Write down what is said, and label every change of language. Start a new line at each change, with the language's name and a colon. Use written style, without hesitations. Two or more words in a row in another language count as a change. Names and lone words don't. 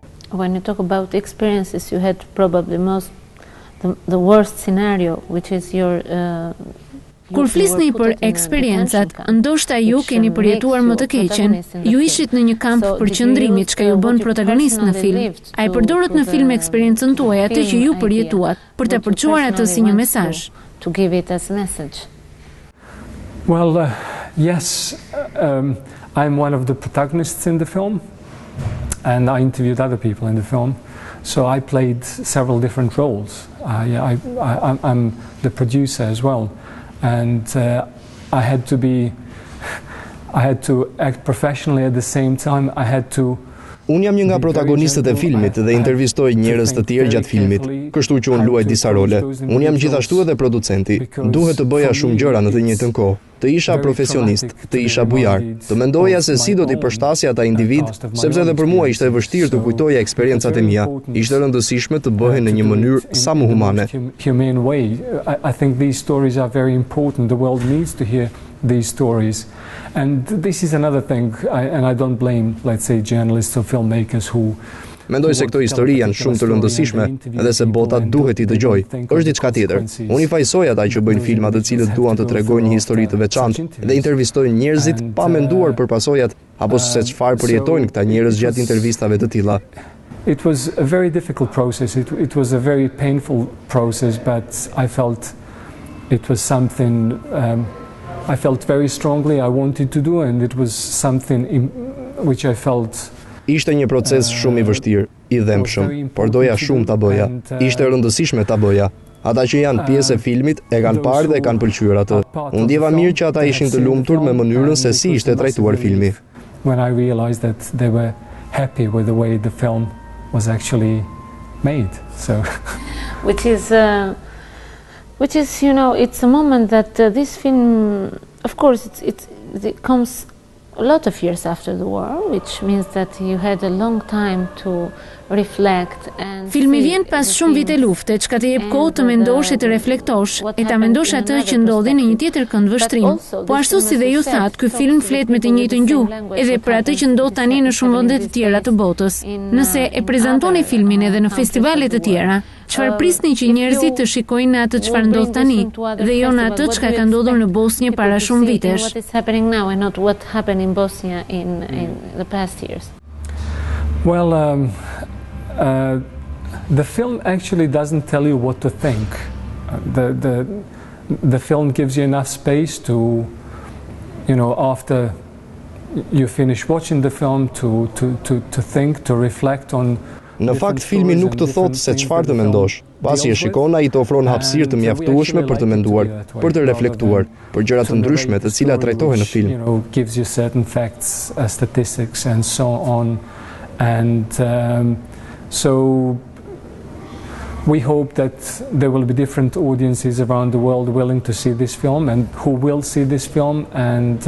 English: When you talk about experiences, you had probably the worst scenario, which is your
Albanian: Kur flisni për eksperiencat, ndoshta ju keni përjetuar më të keqen. Ju ishit në një kamp përqendrimi, çka ju bën protagonist në film. A e përdorët në film eksperiencën tuaj, atë që ju përjetuat, për të përçuar atë si një mesazh?
English: To give it as a message. Well, yes, I'm one of the protagonists in the film, and I interviewed other people in the film. So I played several different roles. I'm the producer as well. And I had to act professionally at the same time. I had to.
Albanian: Unë jam një nga protagonistët e filmit dhe intervistoj njerëz të tjerë gjatë filmit, kështu që unë luaj disa role. Unë jam gjithashtu edhe producenti. Duhet të bëja shumë gjëra në të njëjtën kohë. Të isha profesionist, të isha bujar, të mendoja se si do t'i përshtasja ata individ, sepse edhe për mua ishte e vështirë të kujtoja eksperiencat e mia. Ishte rëndësishme të bëhen në një mënyrë sa më humane.
English: Humane way. I think these stories are very important. The world needs to hear these stories. And this is another thing, and I don't blame, let's say, journalists or filmmakers who.
Albanian: Mendoj se këto histori janë shumë të rëndësishme edhe se bota duhet i dëgjoj. Është diçka tjetër. Unë i fajsoj ata që bëjnë filma të cilët duan të tregojnë një histori të veçantë dhe intervistojnë njerëzit pa menduar për pasojat apo se çfarë përjetojnë këta njerëz gjatë intervistave të tilla.
English: It was a very difficult process. It was a very painful process, but I felt it was something I felt very strongly I wanted to do, and it was something which I felt.
Albanian: Ishte një proces shumë i vështirë, i dhëmshëm, por doja shumë ta bëja. Ishte rëndësishme ta bëja. Ata që janë pjesë e filmit e kanë parë dhe e kanë pëlqyer atë. Unë ndjeva mirë që ata ishin të lumtur me mënyrën se si ishte trajtuar filmi.
English: When I realized that they were happy with the way the film was actually made, so. Which is, you know, it's a moment that this film, of course, it comes a lot of years after the war, which means that you had a long time to reflect and.
Albanian: Filmi vjen pas shumë vite lufte, çka të jep kohë të mendosh e të reflektosh, e ta mendosh atë që ndodhi në një tjetër kënd vështrim. Po ashtu si dhe ju thatë, ky film flet me të njëjtën gjuhë, edhe për atë që ndodh tani në shumë vende të tjera të botës. Nëse e prezantoni filmin edhe në festivale të tjera, çfarë prisni që njerëzit të shikojnë atë çfarë ndodh tani dhe jo në atë çka ka ndodhur në Bosnjë para shumë vitesh.
English: What is happening now and not what happened in Bosnia in the past years. Well, the film actually doesn't tell you what to think. The film gives you enough space to, you know, after you finish watching the film to think, to reflect on.
Albanian: Në fakt, filmi nuk të thotë se çfarë të mendosh. Pasi e shikon, ai të ofron hapësirë të mjaftueshme për të menduar, për të reflektuar, për gjëra të ndryshme të cilat trajtohen në film.
English: You know, gives you certain facts, statistics and so on, and so we hope that there will be different audiences around the world willing to see this film and who will see this film, and